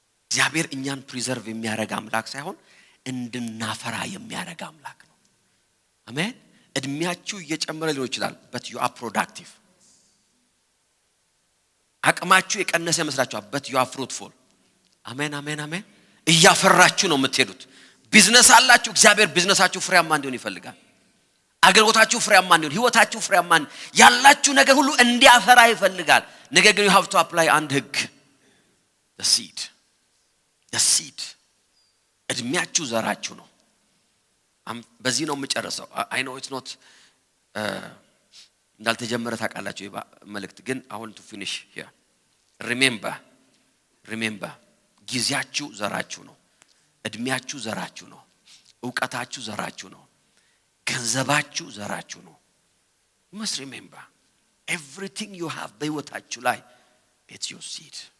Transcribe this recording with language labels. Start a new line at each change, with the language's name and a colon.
Amharic: እግዚአብሔር እኛን ፕሪዘርቭ የሚያረጋ አምላክ ሳይሆን እንድናፈራ የሚያረጋ አምላክ ነው አሜን እድሜያችሁ እየጨመረ ሊሆን ይችላል
English: but you are productive
Amharic: አቅማችሁ የቀነሰ መስላችኋል
English: but you are fruitful
Amharic: አሜን አሜን አሜን እያፈራችሁ ነው የምትሄዱት ቢዝነስ አላችሁ እግዚአብሔር ቢዝነሳችሁ ፍሬያማ እንዲሆን ይፈልጋል አገልግሎታችሁ ፍሬያማ እንዲሆን ህይወታችሁ ፍሬያማ ያላችሁ ነገር ሁሉ እንዲያፈራ ይፈልጋል ነገር ግን
English: you have to apply
Amharic: አንድ ህግ
English: the seed
Amharic: እድሜያችሁ ዘራችሁ ነው። በዚህ ነው የምጨርሰው።
English: I know it's not
Amharic: እንዳልተጀመረ ታውቃላችሁ መልእክት ግን
English: I want to finish here.
Amharic: remember ጊዜያችሁ ዘራችሁ ነው። እድሜያችሁ ዘራችሁ ነው። ዕውቀታችሁ ዘራችሁ ነው። ገንዘባችሁ ዘራችሁ ነው።
English: you must remember everything you have
Amharic: በህይወታችሁ ላይ
English: it's your seed.